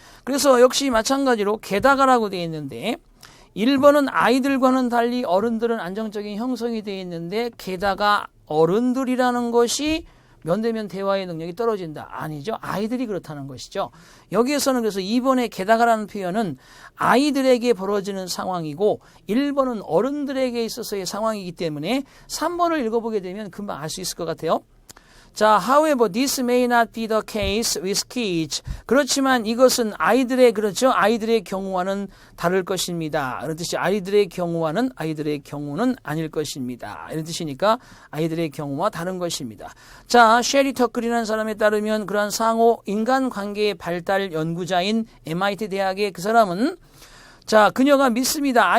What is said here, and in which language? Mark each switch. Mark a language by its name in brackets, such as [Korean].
[Korean] 그래서 역시 마찬가지로 게다가라고 되어 있는데 1번은 아이들과는 달리 어른들은 안정적인 형성이 되어 있는데 게다가 어른들이라는 것이 면대면 대화의 능력이 떨어진다. 아니죠. 아이들이 그렇다는 것이죠. 여기에서는 그래서 2번의 게다가라는 표현은 아이들에게 벌어지는 상황이고 1번은 어른들에게 있어서의 상황이기 때문에 3번을 읽어보게 되면 금방 알 수 있을 것 같아요. [English] 자, however, this may not be the case with kids. [Korean] 그렇지만 이것은 아이들의, 그렇죠? 아이들의 경우와는 다를 것입니다. 이런 뜻이 아이들의 경우는 아닐 것입니다. 이런 뜻이니까 아이들의 경우와 다른 것입니다. 자, 셰리 터클이라는 사람에 따르면 그러한 상호 인간관계의 발달 연구자인 MIT 대학의 그 사람은 자, 그녀가 믿습니다.